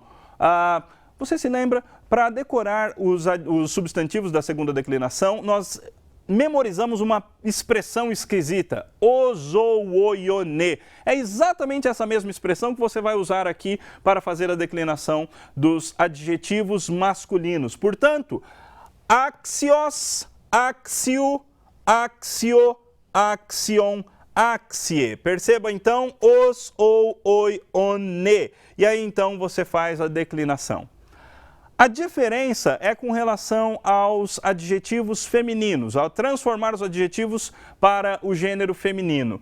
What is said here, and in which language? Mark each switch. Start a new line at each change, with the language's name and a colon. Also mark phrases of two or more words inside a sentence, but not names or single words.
Portuguese: Você se lembra, para decorar os substantivos da segunda declinação, nós memorizamos uma expressão esquisita, ozoioione. É exatamente essa mesma expressão que você vai usar aqui para fazer a declinação dos adjetivos masculinos. Portanto,
Greek: ἄξιος, ἀξίου, ἀξίῳ, ἄξιον, axie.
Portuguese: Perceba então os, ou, oi, one. E aí então você faz a declinação. A diferença é com relação aos adjetivos femininos, ao transformar os adjetivos para o gênero feminino.